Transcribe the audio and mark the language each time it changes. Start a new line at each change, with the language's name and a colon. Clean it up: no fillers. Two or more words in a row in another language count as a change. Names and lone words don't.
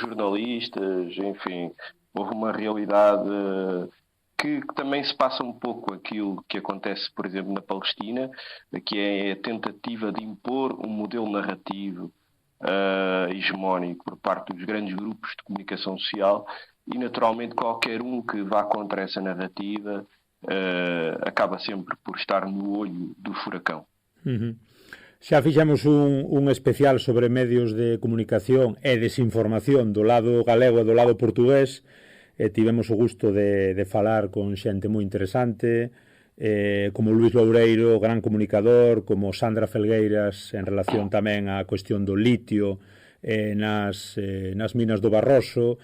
Portuguese: jornalistas, enfim, houve uma realidade que também se passa um pouco aquilo que acontece, por exemplo, na Palestina, que é a tentativa de impor um modelo narrativo hegemónico por parte dos grandes grupos de comunicação social, e naturalmente qualquer um que vá contra essa narrativa acaba sempre por estar no olho do furacão.
Galician: Xa fixemos un especial sobre medios de comunicación e desinformación do lado galego e do lado portugués. Tivemos o gusto de falar con xente moi interesante, como Luís Loureiro, gran comunicador, como Sandra Felgueiras en relación tamén á cuestión do litio nas minas do Barroso.